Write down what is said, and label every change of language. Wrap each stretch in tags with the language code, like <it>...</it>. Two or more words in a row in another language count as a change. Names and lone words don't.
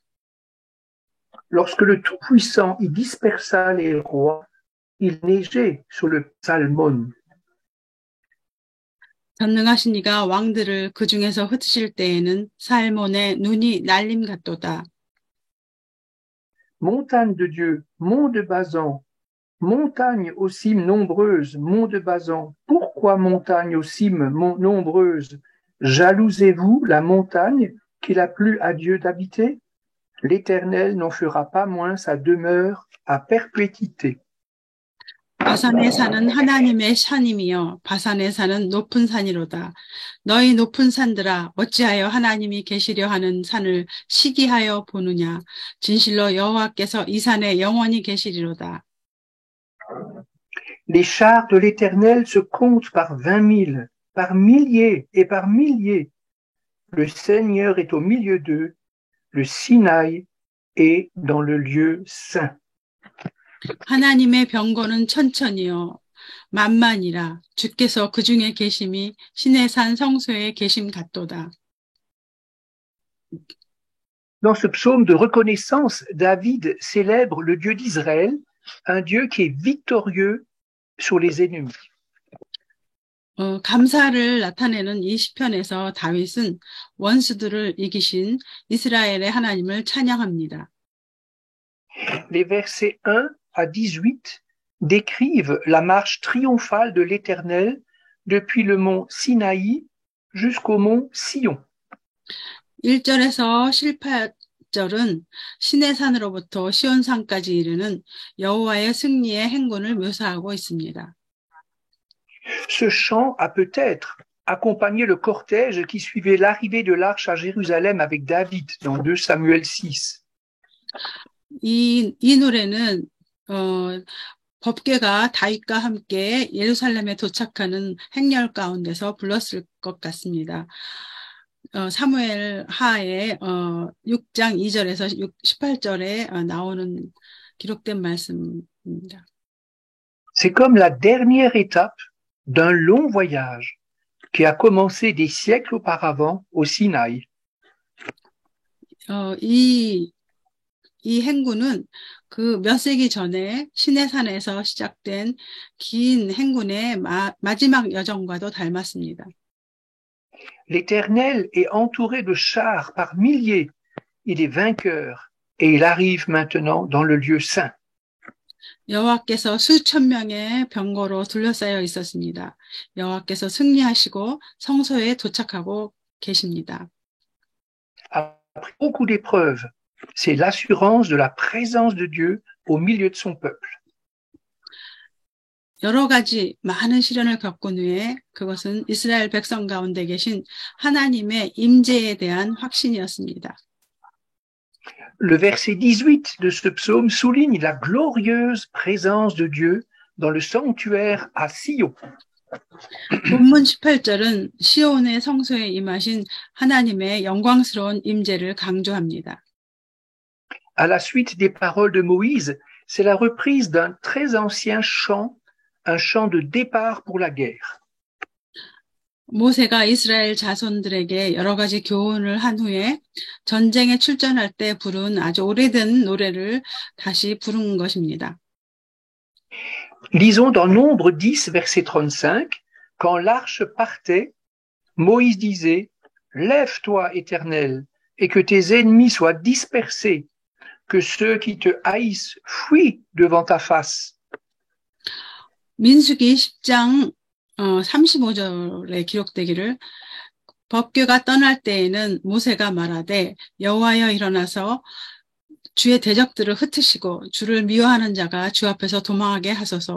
<fr>Lorsque le Tout-Puissant y dispersa les rois, il neigeait sur le Salmon.</fr> <ko>전능하신 이가 왕들을 그 중에서 흩으실 때에는 살몬의 눈이 날림 같도다.</ko> <fr>Montagne de Dieu, mont de Bazan, montagne aux cimes nombreuses, mont de Bazan, pourquoi montagne aux cimes nombreuses? Jalousez-vous la montagne qu'il a plu à Dieu d'habiter? L'Éternel n'en fera pas moins sa demeure à perpétuité.</fr> <ko>바산에 사는 하나님의 산임이여 바산에 사는 높은 산이로다. 너희 높은 산들아 어찌하여 하나님이 계시려 하는 산을 시기하여 보느냐. 진실로 여호와께서 이 산에 영원히 계시리로다.</ko> <fr>Les chars de l'Éternel se comptent par 20 000, par milliers et par milliers. Le Seigneur est au milieu d'eux, le Sinaï est dans le lieu saint.</fr> <ko>하나님의 병거는 천천히요 만만이라 주께서 그 중에 계심이 신의 산 성소에 계심 같도다.</ko> <fr>Dans ce psaume de reconnaissance, David célèbre le Dieu d'Israël, un Dieu qui est victorieux sur les ennemis.</fr> <ko>감사를 나타내는 이 시편에서 다윗은 원수들을 이기신 이스라엘의 하나님을 찬양합니다.</ko> <fr>Les versets 1 à 18 décrivent la marche triomphale de l'Éternel depuis le mont Sinaï jusqu'au mont Sion.</fr> <ko>1절에서 18절은 신의 산으로부터 시온산까지 이르는 여호와의 승리의 행군을 묘사하고 있습니다.</ko> <fr>Ce chant a peut-être accompagné le cortège qui suivait l'arrivée de l'arche à Jérusalem avec David dans 2 Samuel 6.</fr> <ko>이 노래는 법궤가 다윗과 함께 예루살렘에 도착하는 행렬 가운데서 불렀을 것 같습니다. 사무엘 하의 6장 2절에서 18절에 나오는 기록된 말씀입니다.</ko> <fr>C'est comme la dernière étape d'un long voyage qui a commencé des siècles auparavant au Sinaï.</fr> <ko>이 행군은 그 몇 세기 전에 시내산에서 시작된 긴 행군의 마지막 여정과도 닮았습니다.</ko> <fr>L'Éternel est entouré de chars par milliers. Il est vainqueur et il arrive maintenant dans le lieu saint.</fr> <ko>여호와께서 수천 명의 병거로 둘러싸여 있었습니다. 여호와께서 승리하시고 성소에 도착하고 계십니다.</ko> <fr>Après beaucoup d'épreuves, c'est l'assurance de la présence de Dieu au milieu de son peuple.</fr> <ko>여러 가지 많은 시련을 겪은 후에 그것은 이스라엘 백성 가운데 계신 하나님의 임재에 대한 확신이었습니다.</ko> <fr>Le verset 18 de ce psaume souligne la glorieuse présence de Dieu dans le sanctuaire à Sion.</fr> <ko>본문 18절은 시온의 성소에 임하신 하나님의 영광스러운 임재를 강조합니다.</ko> <fr>À la suite des paroles de Moïse, c'est la reprise d'un très ancien chant, un chant de départ pour la guerre.</fr> <ko>모세가 이스라엘 자손들에게 여러 가지 교훈을 한 후에 전쟁에 출전할 때 부른 아주 오래된 노래를 다시 부른 것입니다.</ko> <fr>Lisons dans Nombre 10, verset 35, quand l'arche partait, Moïse disait, « Lève-toi, Éternel, et que tes ennemis soient dispersés, que ceux qui te haïssent fuient devant ta face. »</fr> <ko>민수기 10장 35절에 기록되기를 법궤가 떠날 때에는 모세가 말하되 여호와여 일어나서 주의 대적들을 흩으시고 주를 미워하는 자가 주 앞에서 도망하게 하소서.</ko>